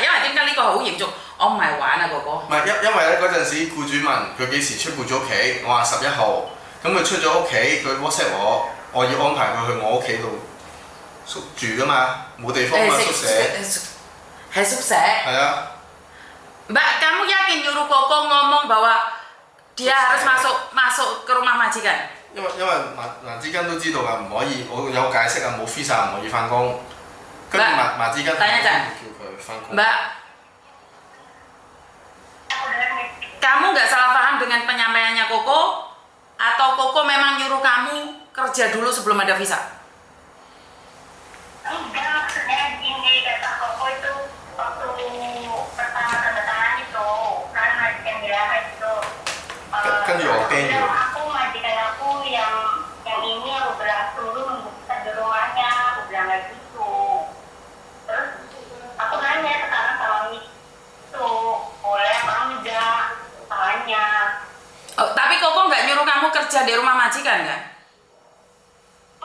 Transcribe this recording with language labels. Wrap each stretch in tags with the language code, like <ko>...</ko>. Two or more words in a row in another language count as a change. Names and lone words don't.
<yue>因為點解呢個好嚴重？我唔係玩啊，哥哥。唔係因為咧嗰陣時僱主問佢幾時出僱主屋企，我話11號，咁佢出咗屋企，佢 WhatsApp我要安排佢去我屋企度宿住㗎嘛，冇地方嘛宿舍。係宿舍。係啊。</yue> <id>Mbak, kamu yakin nyuruh Koko ngomong bahwa dia harus masuk ke rumah majikan？</id> <yue>因為麻之根都知道㗎，唔可以，我有解釋啊，冇 visa 唔可以翻工。跟住麻之根等一陣，叫佢翻工。</yue> <id>Mbak, kamu nggak salah paham dengan penyampaiannya Koko? Atau Koko memang nyuruh kamu kerja dulu sebelum ada visa? Enggak, maksudnya gini, kata Koko itu waktu pertama tanda tangan itu kan majikan bilang itu</id> <yue>跟住我驚咗。</yue> <id>aku majikan aku yang ini aku bilang turun bukan di rumahnya, aku bilang kayak gitu. Terus aku nanya sekarang sama itu boleh apa enggak, tanya. Oh, tapi Koko nggak nyuruh kamu kerja di rumah majikan kan?</id>